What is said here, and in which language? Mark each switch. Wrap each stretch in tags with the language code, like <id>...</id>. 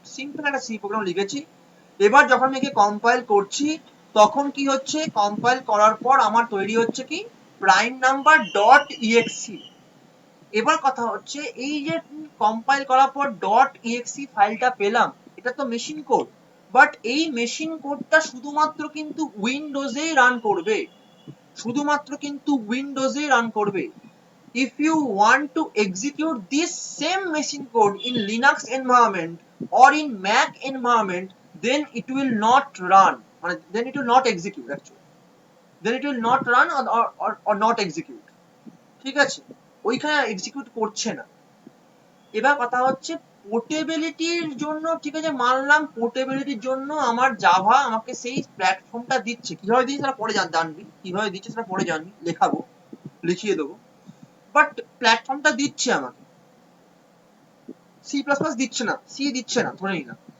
<bn>Simple একটা C program লিখেছি। এবার যখন আমি কম্পাইল করছি, তখন কি হচ্ছে, কম্পাইল করার পর আমার তৈরি হচ্ছে কি প্রাইম নাম্বার ডট ইএক্সি। এবার কথা হচ্ছে এই যে কম্পাইল করার পর ডট ইএক্সি ফাইলটা পেলাম, এটা তো মেশিন কোড, বাট এই মেশিন কোডটা শুধুমাত্র কিন্তু উইন্ডোজেই রান করবে, শুধুমাত্র কিন্তু উইন্ডোজেই রান করবে।</bn> <en>If you want to execute this same machine code in Linux environment or in Mac environment, then it will not run, then it will not execute actually, then it will not run or not execute।</en> <bn>ঠিক আছে, ওইখানে execute করছে না। এবার কথা হচ্ছে পোর্টেবিলিটির জন্য, ঠিক আছে মানলাম পোর্টেবিলিটির জন্য আমার জাভা আমাকে সেই প্ল্যাটফর্মটা দিচ্ছে। কিভাবে দিচ্ছে সেটা পরে জানবি, কিভাবে দিচ্ছে সেটা পরে জানবি, লেখাবো, লিখিয়ে দেবো, বাট প্ল্যাটফর্মটা দিচ্ছে আমাকে। সি প্লাস প্লাস দিচ্ছে না, সি দিচ্ছে না, ধরে নিলাম</bn>